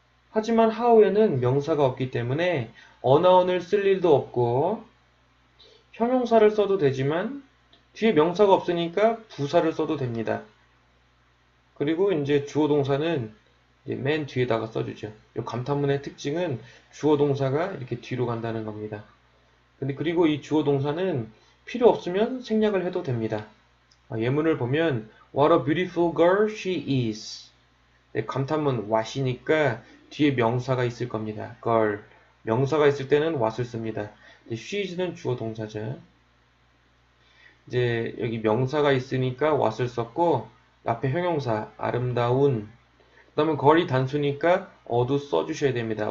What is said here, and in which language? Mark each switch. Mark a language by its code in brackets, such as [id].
[ko] 하지만 how에는 명사가 없기 때문에 어나운을 쓸 일도 없고 형용사를 써도 되지만 뒤에 명사가 없으니까 부사를 써도 됩니다. 그리고 이제 주어 동사는 이제 맨 뒤에다가 써주죠. 이 감탄문의 특징은 주어 동사가 이렇게 뒤로 간다는 겁니다. 근데 그리고 이 주어 동사는 필요 없으면 생략을 해도 됩니다. 예문을 보면 [en] What a beautiful girl she is. [ko] 네, 감탄문 what이니까 뒤에 명사가 있을 겁니다. girl. 명사가 있을 때는 what을 씁니다. she is는 주어 동사죠. 이제 여기 명사가 있으니까 what을 썼고 앞에 형용사 아름다운 그 다음에 girl이 단수니까 어도 써주셔야 됩니다.